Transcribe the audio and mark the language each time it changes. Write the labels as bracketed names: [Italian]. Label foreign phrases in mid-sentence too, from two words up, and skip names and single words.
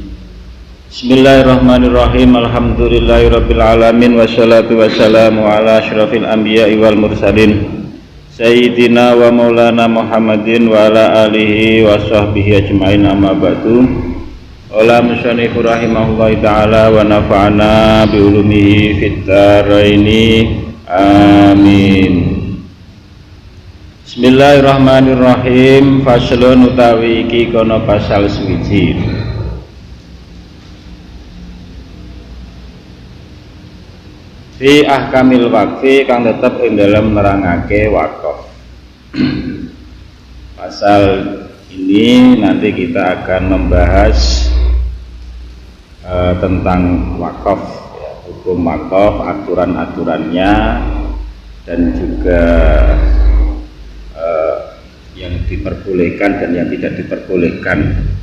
[Arabic] بسم الله الرحمن الرحيم. الحمد لله رب العالمين والصلاة والسلام على أشرف الأنبياء والمرسلين سيدنا ومولانا محمد وعلى آله وصحبه أجمعين، أما بعد. قال المصنف رحمه الله تعالى ونفعنا بعلومه في الدارين آمين. Bismillahirrahmanirrahim. [Javanese] Faslun utawi iki kono pasal suwiji. [Arabic] في أحكام الوقف [Javanese] kang tetep ing dalem nerangake wakaf. [Indonesian] Pasal ini nanti kita akan membahas tentang wakaf, ya, hukum wakaf, aturan-aturannya dan juga yang diperbolehkan dan yang tidak diperbolehkan.